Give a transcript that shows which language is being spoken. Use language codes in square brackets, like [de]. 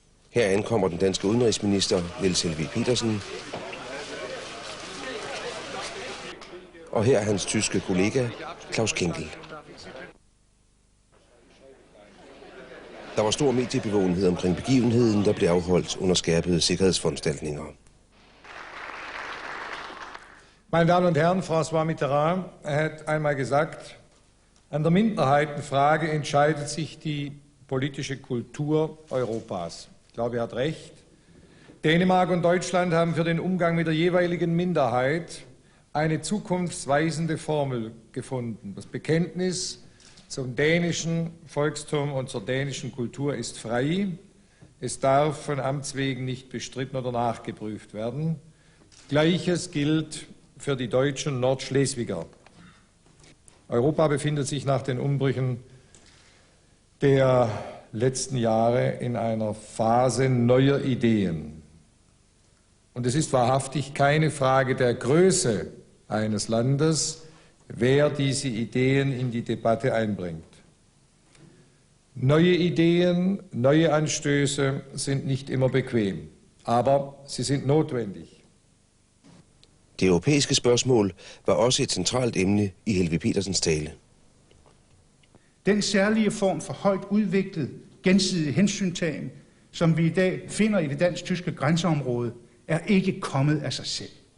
[da] Her ankommer den danske udenrigsminister, Niels Helveg Petersen, og her er hans tyske kollega, Klaus Kinkel. Der var stor mediebevågenhed omkring begivenheden, der blev afholdt under skærpede sikkerhedsforanstaltninger. [de] Meine Damen und Herren, François Mitterrand hat einmal gesagt, an der Minderheitenfrage entscheidet sich die politische Kultur Europas. Ich glaube, er hat recht. Dänemark und Deutschland haben für den Umgang mit der jeweiligen Minderheit eine zukunftsweisende Formel gefunden. Das Bekenntnis zum dänischen Volkstum und zur dänischen Kultur ist frei. Es darf von Amts wegen nicht bestritten oder nachgeprüft werden. Gleiches gilt für die deutschen Nordschleswiger. Europa befindet sich nach den Umbrüchen der letzten Jahre in einer Phase neuer Ideen. Und es ist wahrhaftig keine Frage der Größe eines Landes, wer diese Ideen in die Debatte einbringt. Neue Ideen, neue Anstöße sind nicht immer bequem, aber sie sind notwendig. [da] Det europæiske spørgsmål var også et centralt emne i Helveg Petersens tale. Den særlige form for højt udviklet gensidig hensyntagen, som vi i dag finder i det dansk-tyske grænseområde, er ikke kommet af sig selv.